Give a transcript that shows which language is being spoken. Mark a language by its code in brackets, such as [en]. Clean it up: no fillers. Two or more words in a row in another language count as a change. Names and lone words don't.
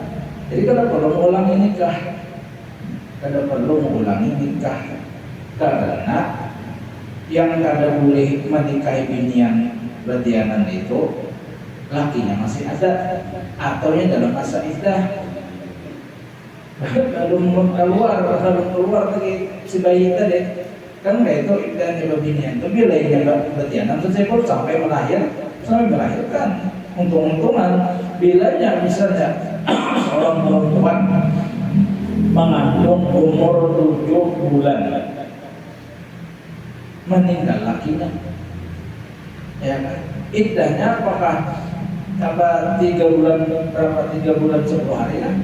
[bjn] Jadi kada perlu mengulangi nikah, karena yang kada boleh menikahi binian batianan itu lakinya masih ada atau yang dalam masa iddah. Belum keluar lagi si bayi tadi kan kayak itu iddahnya binian itu bila yang batianan tersebut sampai melahirkan. Untung-untungan bilanya misalnya seorang perempuan mengandung umur 7 bulan meninggal lakinya, ya kan? [id] Iddahnya apakah 3 bulan 10 hari kan?